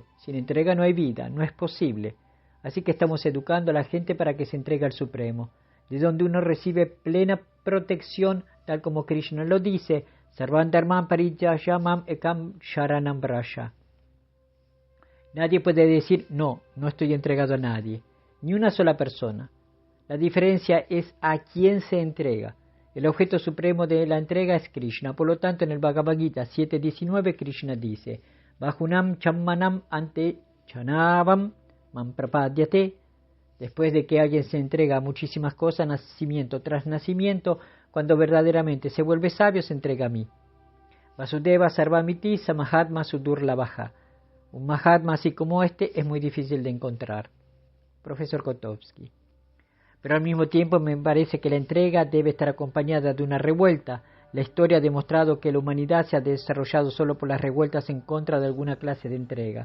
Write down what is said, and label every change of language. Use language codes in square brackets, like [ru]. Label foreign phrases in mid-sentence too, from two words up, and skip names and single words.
[es] Sin entrega no hay vida, no es posible. Así que estamos educando a la gente para que se entregue al Supremo, de donde uno recibe plena protección, tal como Krishna lo dice, [sa] Sarvan Dharman Parityajamam Ekam Sharanam Brasha. [es] Nadie puede decir, no estoy entregado a nadie, ni una sola persona. La diferencia es a quién se entrega. El objeto supremo de la entrega es Krishna. Por lo tanto, en el Bhagavad Gita 7.19, Krishna dice, [sa] Bajunam chammanam ante chanavam man prapadyate. [es] Después de que alguien se entrega a muchísimas cosas, nacimiento tras nacimiento, cuando verdaderamente se vuelve sabio, se entrega a mí. [sa] Vasudeva sarvamiti samahatma sudurlabhaja. [es] Un mahatma así como este es muy difícil de encontrar. Profesor Kotovsky. Pero al mismo tiempo me parece que la entrega debe estar acompañada de una revuelta. La historia ha demostrado que la humanidad se ha desarrollado solo por las revueltas en contra de alguna clase de entrega.